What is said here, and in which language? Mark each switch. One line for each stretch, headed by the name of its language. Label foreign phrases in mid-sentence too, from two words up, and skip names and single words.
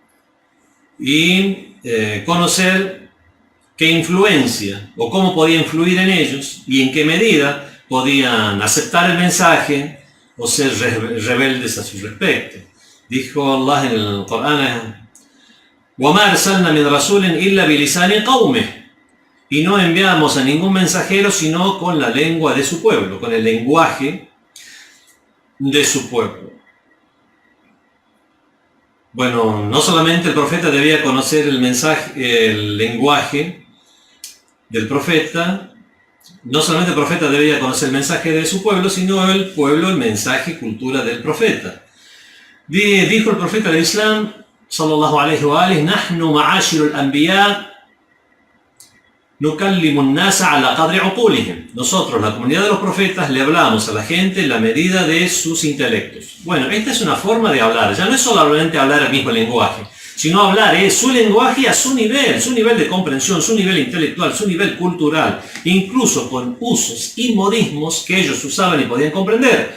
Spanish: Y conocer qué influencia o cómo podía influir en ellos y en qué medida podían aceptar el mensaje o ser rebeldes a su respecto. Dijo Allah en el Corán:
Arabic: وَمَا أَرْسَلْنَا مِنْ رَسُولٍ إِلَّا بِلِسَانِ قَوْمِهِ.
Spanish: Y no enviamos a ningún mensajero sino con la lengua de su pueblo, con el lenguaje de su pueblo. Bueno, no solamente el profeta debía conocer el lenguaje del profeta, no solamente el profeta debía conocer el mensaje de su pueblo, sino el pueblo, el mensaje, cultura del profeta. Dijo el profeta del Islam,
Arabic: صلى الله عليه وآله: "نحن معاشر الأنبياء نكلم الناس على قدر عقولهم".
Spanish: Nosotros, la comunidad de los profetas, le hablamos a la gente en la medida de sus intelectos. Bueno, esta es una forma de hablar. Ya no es solamente hablar el mismo lenguaje, sino hablar su lenguaje a su nivel de comprensión, su nivel intelectual, su nivel cultural, incluso con usos y modismos que ellos usaban y podían comprender.